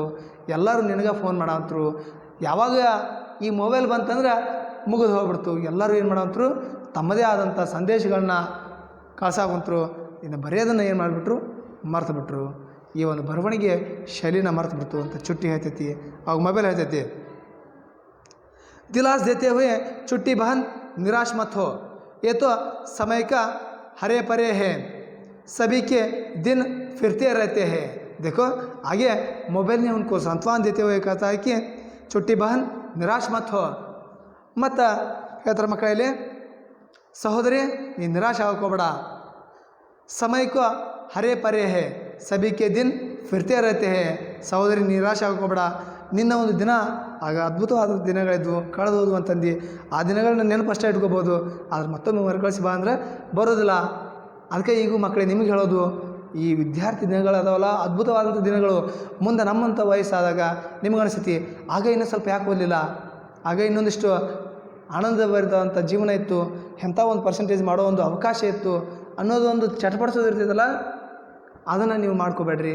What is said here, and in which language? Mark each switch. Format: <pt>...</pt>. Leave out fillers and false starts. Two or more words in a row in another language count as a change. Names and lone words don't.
<kn>ಎಲ್ಲರೂ ನಿನಗೆ ಫೋನ್ ಮಾಡಂತರು. ಯಾವಾಗ ಈ ಮೊಬೈಲ್ ಬಂತಂದ್ರೆ ಮುಗಿದು ಹೋಗ್ಬಿಡ್ತು. ಎಲ್ಲರೂ ಏನು ಮಾಡಂತರು, ತಮ್ಮದೇ ಆದಂಥ ಸಂದೇಶಗಳನ್ನ ಕಳ್ಸಾಕುಂತರು. ಇನ್ನು ಬರೆಯೋದನ್ನು ಏನು ಮಾಡಿಬಿಟ್ರು, ಮರ್ತು ಬಿಟ್ರು. ಈ ಒಂದು ಬರವಣಿಗೆ ಶೈಲಿನ ಮರ್ತು ಬಿಡ್ತು ಅಂತ ಚುಟ್ಟಿ ಹೇಳ್ತೈತಿ. ಅವಾಗ ಮೊಬೈಲ್ ಹೇಳ್ತೈತಿ,</kn> <hi>दिलास देते हुए छुट्टी बहन निराश मत हो, ये तो समय का हरे परे है, सभी के दिन फिरते रहते हैं. देखो आगे मोबाइल ने उनको सांत्वना देते हुए कहता है कि छुट्टी बहन निराश मत हो.</hi> <kn>ಮತ್ತು ಹೇಳ್ತಾರೆ ಮಕ್ಕಳಲ್ಲಿ, ಸಹೋದರಿ ನೀ ನಿರಾಶ ಆಗೋಬೇಡ, ಸಮಯಕ್ಕೂ</kn> <hi>हरे परे है, सभी के दिन फिरते रहते हैं.</hi> <kn>ಸಹೋದರಿ ನಿರಾಶ ಆಗೋಬೇಡ, ನಿನ್ನ ಒಂದು ದಿನ ಆಗ ಅದ್ಭುತವಾದ ದಿನಗಳಿದ್ವು, ಕಳೆದೋದು ಅಂತಂದು ಆ ದಿನಗಳನ್ನ ನೆನಪು ಅಷ್ಟೇ ಇಟ್ಕೋಬೋದು, ಆದ್ರೆ ಮತ್ತೊಮ್ಮೆ ಮರುಕಳಿಸಿ ಬಾ ಅಂದರೆ ಬರೋದಿಲ್ಲ. ಅದಕ್ಕೆ ಈಗೂ ಮಕ್ಕಳೇ ನಿಮಗೆ ಹೇಳೋದು, ಈ ವಿದ್ಯಾರ್ಥಿ ದಿನಗಳದಾವಲ್ಲ ಅದ್ಭುತವಾದಂಥ ದಿನಗಳು. ಮುಂದೆ ನಮ್ಮಂಥ ವಯಸ್ಸಾದಾಗ ನಿಮಗನಿಸ್ತಿ ಆಗ ಇನ್ನೂ ಸ್ವಲ್ಪ ಯಾಕೆ ಓದಲಿಲ್ಲ, ಆಗ ಇನ್ನೊಂದಿಷ್ಟು ಆನಂದಭರಿತವಂಥ ಜೀವನ ಇತ್ತು, ಎಂಥ ಒಂದು ಪರ್ಸೆಂಟೇಜ್ ಮಾಡೋ ಒಂದು ಅವಕಾಶ ಇತ್ತು ಅನ್ನೋದೊಂದು ಚಟಪಡಿಸೋದು ಇರ್ತೈತಲ್ಲ, ಅದನ್ನು ನೀವು ಮಾಡ್ಕೋಬೇಡ್ರಿ.</kn>